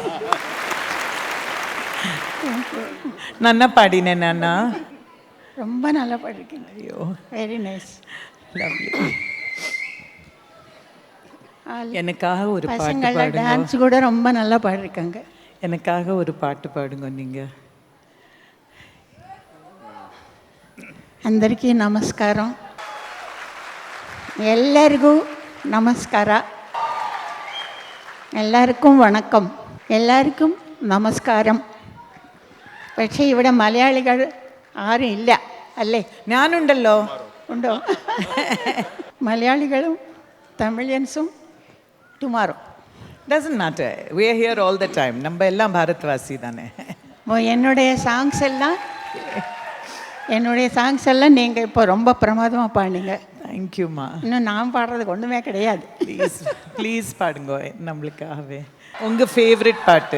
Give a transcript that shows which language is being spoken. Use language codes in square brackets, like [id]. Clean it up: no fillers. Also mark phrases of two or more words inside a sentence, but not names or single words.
[ta] நன்னா பாடினேன் நானா? ரொம்ப நல்லா பாடிருக்கீங்க. ஐயோ, [en] very nice, [ta] லவ்லி. எனக்காக ஒரு பாட்டு பசங்கள பாடுங்க. டான்ஸ் கூட ரொம்ப நல்லா பாடிருக்காங்க. எனக்காக ஒரு பாட்டு பாடுங்க நீங்க. [te] అందరికీ నమస్కారం. [kn] ಎಲ್ಲರಿಗೂ ನಮಸ್ಕಾರ. [ml] എല്ലാവർക്കും വണക്കം. എല്ലാവർക്കും നമസ്കാരം. പക്ഷേ ഇവിടെ മലയാളികൾ ആരും ഇല്ല അല്ലേ? ഞാനുണ്ടല്ലോ. ഉണ്ടോ? മലയാളികളും തമിഴിയൻസും ടുമാറോ. [en] Doesn't matter. We are here all the time. [ta] நம்ம எல்லாம் பாரத்வாசி தானே. என்னுடைய சாங்ஸ் எல்லாம் நீங்கள் இப்போ ரொம்ப பிரமாதமாக பாடினீங்க. தேங்க்யூம்மா. இன்னும் நான் பாடுறதுக்கு ஒன்றுமே கிடையாது. ப்ளீஸ் பாடுங்க நம்மளுக்காகவே. உங்கள் ஃபேவரட் பாட்டு?